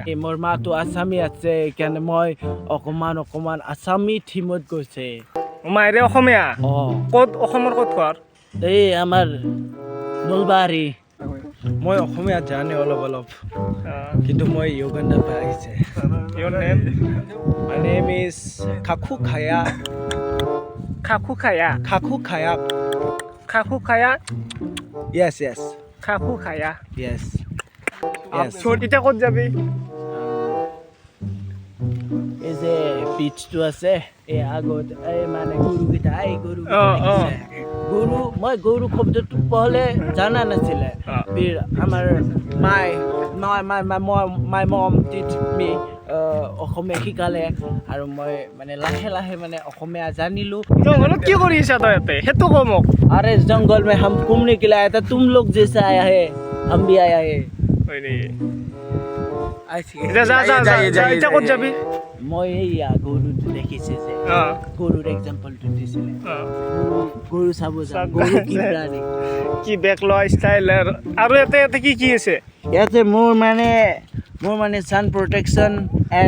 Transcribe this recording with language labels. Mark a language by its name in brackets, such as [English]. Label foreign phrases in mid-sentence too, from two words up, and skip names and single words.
[Assamese] মোৰ মাতো আছামী আছে, সেইকাৰণে মই অকণমান আছামী থিমত গৈছে। মায়েৰে অসমীয়া অঁ ক'ত অসমৰ ক'ত ঘৰ এই আমাৰ নলবাৰী। মই অসমীয়া জানে অলপ কিন্তু মই ইউগাণ্ডাৰ পৰা আহিছে। [English] Your name? My name is Kaku Kaya. খাকু খায়া Kaku Kaya. খাকু খায়া Yes. খাকু খায়া Yes. [Assamese] এতিয়া ক'ত যাবি এই যে পিচটো আছে এই আগত এই মানে গৰুকেইটা অ। মই গৰু শব্দটো পঢ়লে জানা নাছিলে। আমাৰ [English] my mom teach me [Assamese] অসমীয়া শিকালে আৰু মই মানে লাহে মানে অসমীয়া জানিলোঁ। জংঘলত কি কৰি আছা তই ইয়াতে সেইটো ক মোক [Hindi] अरे जंगल में हम घूमने के लिए आया था, तुम लोग जैसे आया है हम भी आया है। [Assamese] হয় নেকি যা এতিয়া ক'ত যাবি মই এইয়া গৰুটো দেখিছে যে অ গৰুৰ এক্সাম্পলটো দিছিলে। অ গৰু চাব যাম, গৰু কি প্ৰাণী। কি বেক লোৱা ষ্টাইল আৰু ইয়াতে কি আছে ইয়াতে মোৰ মানে [English] sun protection and